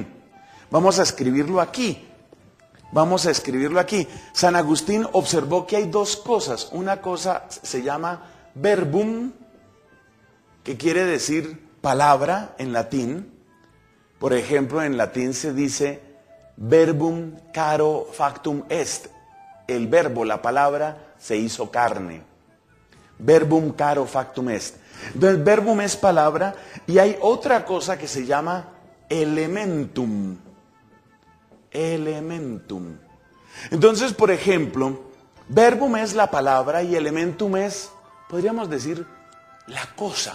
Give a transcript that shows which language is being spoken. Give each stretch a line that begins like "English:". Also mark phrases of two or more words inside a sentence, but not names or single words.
Spanish: Vamos a escribirlo aquí. San Agustín observó que hay dos cosas. Una cosa se llama verbum, que quiere decir palabra en latín. Por ejemplo, en latín se dice
Latin: verbum caro factum est.
Spanish: El verbo, la palabra, se hizo carne.
Latin: Verbum caro factum est.
Spanish: Entonces, verbum es palabra y hay otra cosa que se llama elementum.
Latin: Elementum.
Spanish: Entonces, por ejemplo, verbum es la palabra y elementum es, podríamos decir, la cosa.